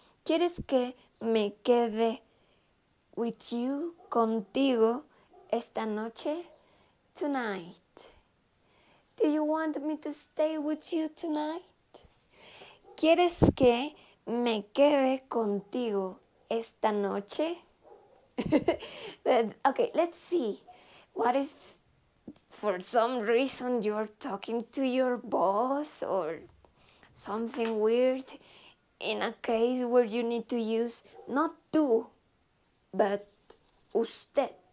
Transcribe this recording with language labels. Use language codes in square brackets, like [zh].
[es] ¿Quieres que me quede [en] with you, [es] contigo, esta noche? [en] Tonight. Do you want me to stay with you tonight? [es] ¿Quieres que me quede contigo esta noche? [en] But, okay, let's see. What if for some reason you're talking to your boss or something weird, in a case where you need to use not tú, but usted.